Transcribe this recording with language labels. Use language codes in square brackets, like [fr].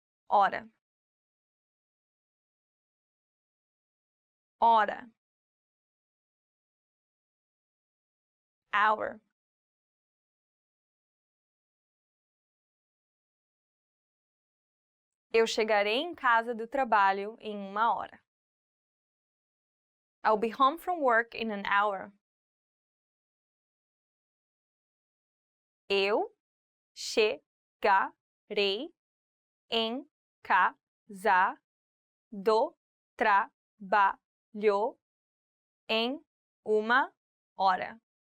[pt] hora, hora, hour. Eu chegarei em casa do trabalho em 1 hora. [en] I'll be home from work in an hour. [pt] Eu chegarei em casa do trabalho em 1 hora.